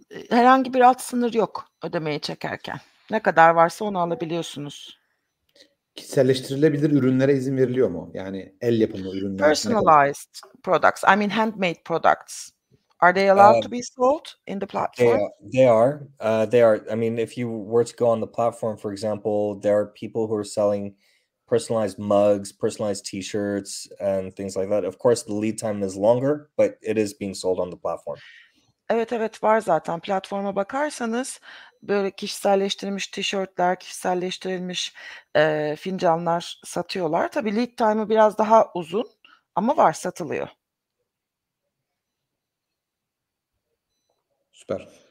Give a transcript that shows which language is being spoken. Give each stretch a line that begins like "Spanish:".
Turkish: Herhangi bir alt sınır yok ödemeyi çekerken. Ne kadar varsa onu alabiliyorsunuz. Kişiselleştirilebilir ürünlere izin veriliyor mu? Yani el yapımı ürünler.
English: Personalized products, I mean handmade products. Are they allowed to be sold in the platform? They are. I mean, if you were to go on the platform, for example, there are people who are selling personalized mugs, personalized T-shirts, and things like that. Of course, the lead time is longer, but it is being sold on the platform.
Turkish: Evet var zaten. Platforma bakarsanız böyle kişiselleştirilmiş tişörtler, kişiselleştirilmiş fincanlar satıyorlar. Tabii lead time'ı biraz daha uzun ama var, satılıyor. Süper.